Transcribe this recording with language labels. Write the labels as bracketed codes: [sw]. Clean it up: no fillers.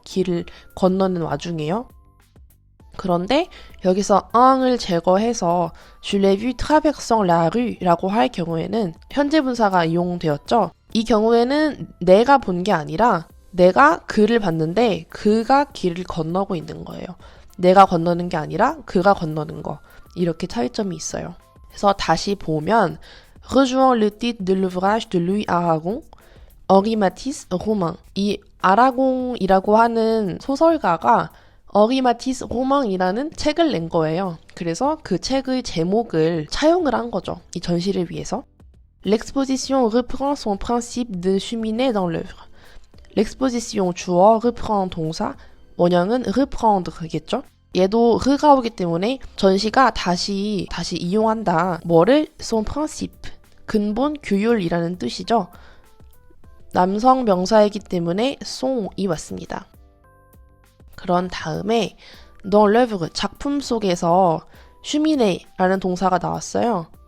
[ko] 길을 건너는 와중에요. 그런데 여기서 엉을 제거해서 [fr] Je l'ai vu traversant la rue [ko] 라고 할 경우에는 현재 분사가 이용되었죠. 이 경우에는 내가 본 게 아니라 내가 그를 봤는데 그가 길을 건너고 있는 거예요. 내가 건너는 게 아니라 그가 건너는 거. 이렇게 차이점이 있어요. 그래서 다시 보면 [fr] Rejoins le titre de l'ouvrage de Louis Aragon, Henri Matisse, Romain. [ko] 이 아라공이라고 하는 소설가가 Henri Matisse, Romain이라는 책을 낸 거예요. 그래서 그 책의 제목을 차용을 한 거죠. 이 전시를 위해서. [fr] L'exposition reprend son principe de cheminée dans l'œuvre. [ko] L'exposition 주어, reprend 동사, 원형은 reprendre겠죠? 얘도 르가 오기 때문에 전시가 다시 이용한다. 뭐를? [fr] son principe, [ko] 근본 규율이라는 뜻이죠. 남성 명사이기 때문에 son이 왔습니다. 그런 다음에 [fr] dans l'œuvre, [ko] 작품 속에서 cheminé라는 동사가 나왔어요.